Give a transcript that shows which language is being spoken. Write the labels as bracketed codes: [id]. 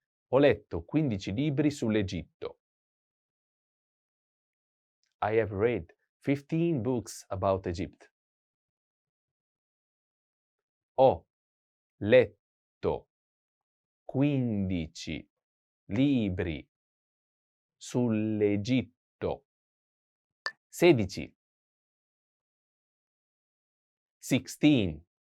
[it] Ho letto 15 libri sull'Egitto. [en] I have read 15 books about Egypt. [it] Ho letto 15 libri sull'Egitto. 16. 16.